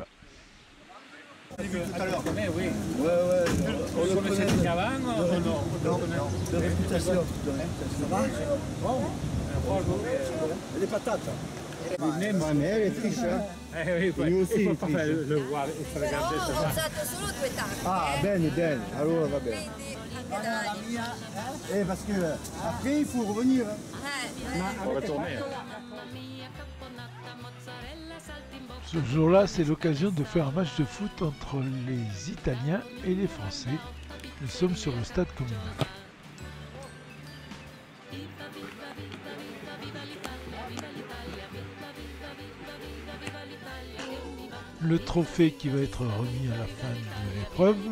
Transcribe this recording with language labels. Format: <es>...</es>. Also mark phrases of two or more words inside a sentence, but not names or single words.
<fr>Tout à l'heure. Oui. Ouais, On le connaissait déjà avant ou non? de réputation. Les patates. Ma mère est triche, hein? oui, Lui aussi, il faut il pas triche. faire le voir, il faut regarder</fr> <it>Ho</it> <fr>ça.</fr> <it>usato solo 2 tacche. Ah, bene, bene. Allora va bene. Quindi</it> <fr>Parce que après, il faut revenir. Hein. On va retourner. Ce jour-là, c'est l'occasion de faire un match de foot entre les Italiens et les Français. Nous sommes sur le stade communal. Le trophée qui va être remis à la fin de l'épreuve.</fr>